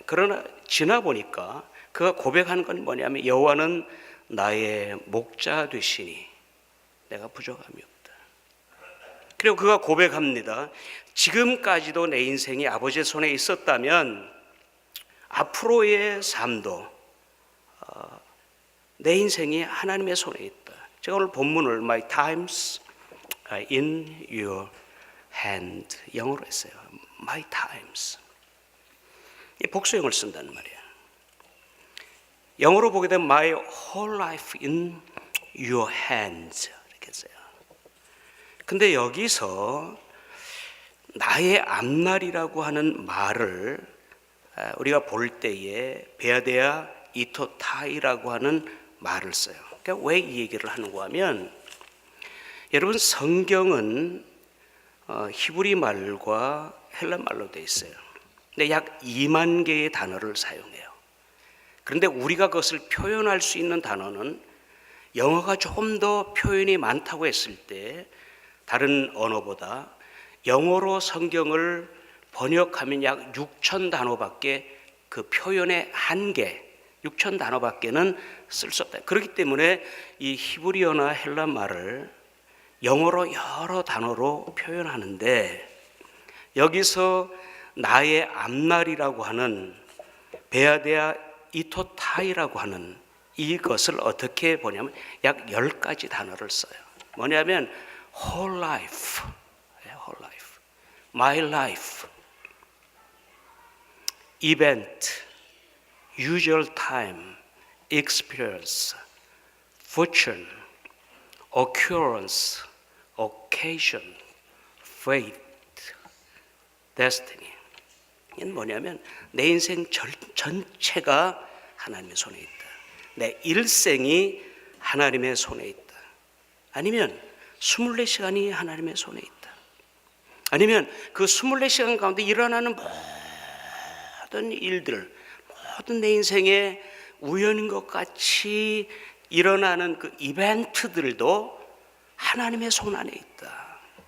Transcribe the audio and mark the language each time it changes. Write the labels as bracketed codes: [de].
[ko] 그러나 지나 보니까 그가 고백하는 건 뭐냐면 여호와는 나의 목자 되시니 내가 부족함이 없다. 그리고 그가 고백합니다. 지금까지도 내 인생이 아버지의 손에 있었다면 앞으로의 삶도 내 인생이 하나님의 손에 있다. 제가 오늘 본문을 [en] My times are in your hand, [ko] 영어로 했어요. [en] My times. [ko] 이 복수형을 쓴다는 말이에요. 영어로 보게 되면 [en] My whole life in your hands [ko] 이렇게 써요. 근데 여기서 나의 앞날이라고 하는 말을 우리가 볼 때에 베아데아 이토타이라고 하는 말을 써요. 그러니까 왜 이 얘기를 하는가 하면 여러분 성경은 히브리 말과 헬란 말로 되어 있어요. 근데 약 2만 개의 단어를 사용해요. 그런데 우리가 그것을 표현할 수 있는 단어는 영어가 조금 더 표현이 많다고 했을 때 다른 언어보다 영어로 성경을 번역하면 약 6천 단어밖에 그 표현의 한계 6천 단어밖에는 쓸 수 없다. 그렇기 때문에 이 히브리어나 헬란 말을 영어로 여러 단어로 표현하는데 여기서 나의 앞날이라고 하는 베아데아 이토타이라고 하는 이것을 어떻게 보냐면 약 10가지 단어를 써요. 뭐냐면 [en] whole life, whole life, my life, event, usual time, experience, fortune, occurrence, occasion, fate, destiny. [ko] 이건 뭐냐면 내 인생 전체가 하나님의 손에 있다. 내 일생이 하나님의 손에 있다. 아니면 24시간이 하나님의 손에 있다. 아니면 그 24시간 가운데 일어나는 모든 일들, 모든 내 인생에 우연인 것 같이 일어나는 그 이벤트들도 하나님의 손 안에 있다.